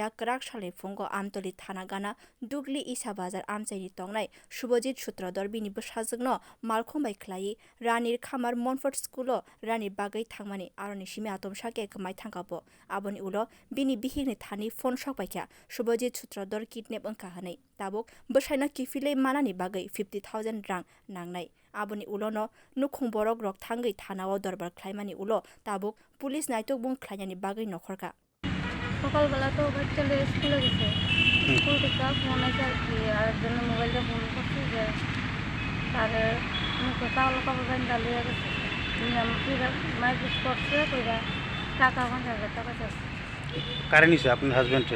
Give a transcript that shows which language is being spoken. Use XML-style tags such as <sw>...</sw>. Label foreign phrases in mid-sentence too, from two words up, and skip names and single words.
<trp>kwrak salni fungo amtali thana gana dukli ichabazar amchaini tongnai Subhajit sutradhar bini bwsajwk no malkhung bai khlai ranirkhamar monfort school rani bagwi thangmani aroni simi atomsa ke kwmai thangkha bo aboni ulo bini bihigni thani phone sokpaikya Subhajit sutradhar kidnap ungkha hwnwi tabuk bwsaino kifilei manani bagwi 50,000 rang nangnai aboni ulo no nukhung borok rok thangwi thanao dorbar khlaimani ulo tabuk pulis naitok bung khlainani bagwi nokhorka</trp> <bn>সকালবেলা তো বাচ্চালে স্কুলে গেছে স্কুল থেকে ফোন আছে আর কি আর জন্য মোবাইলটা ফোন করছি যে তারে মুখে চাউল কাপড় বান্ধা লিয়ে গেছে মাইক করছে কইরা টাকা 50,000 টাকা চাইছে কারে নিছে আপনার হাজবেন্ডের</bn>